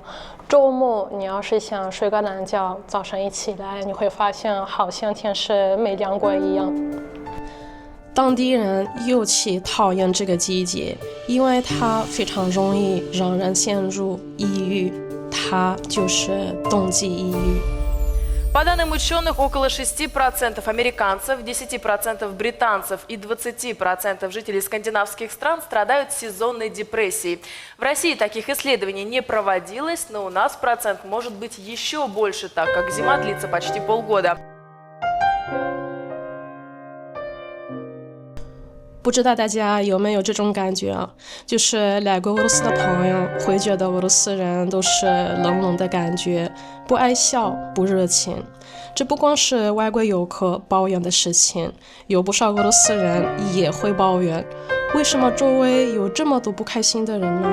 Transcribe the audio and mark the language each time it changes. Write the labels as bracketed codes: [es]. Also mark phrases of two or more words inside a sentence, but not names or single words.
[zh] 周末你要是想睡個懶覺，早上一起來你會發現好像天是沒亮過一樣。當地人尤其討厭這個季節，因為它非常容易讓人陷入抑鬱，它就是冬季抑鬱。 [ru] По данным ученых, около 6% американцев, 10% британцев и 20% жителей скандинавских стран страдают сезонной депрессией. В России таких исследований не проводилось, но у нас процент может быть еще больше, так как зима длится почти полгода. [zh] 不知道大家有沒有這種感覺啊？就是來過俄羅斯的朋友會覺得俄羅斯人都是冷冷的感覺，不愛笑，不熱情。這不光是外國遊客抱怨的事情，有不少俄羅斯人也會抱怨，為什麼周圍有這麼多不開心的人呢？